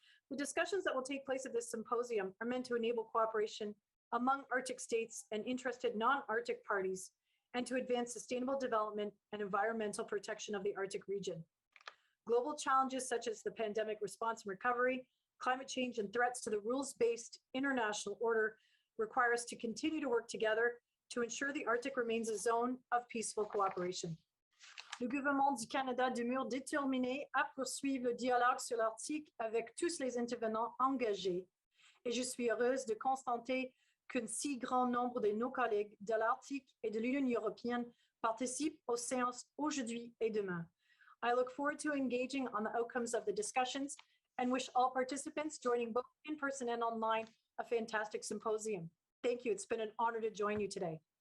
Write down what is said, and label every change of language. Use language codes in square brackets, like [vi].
[en] The discussions that will take place at this symposium are meant to enable cooperation among Arctic states and interested non-Arctic parties, and to advance sustainable development and environmental protection of the Arctic region. Global challenges such as the pandemic response and recovery, climate change, and threats to the rules-based international order require us to continue to work together to ensure the Arctic remains a zone of peaceful cooperation. [fr] Le gouvernement du Canada demeure déterminé à poursuivre le dialogue sur l'Arctique avec tous les intervenants engagés, et je suis heureuse de constater qu'un si grand nombre de nos collègues de l'Arctique et de l'Union européenne participent aux séances aujourd'hui et demain. [en] I look forward to engaging on the outcomes of the discussions and wish all participants joining both in person and online a fantastic symposium. Thank you. It's been an honor to join you today.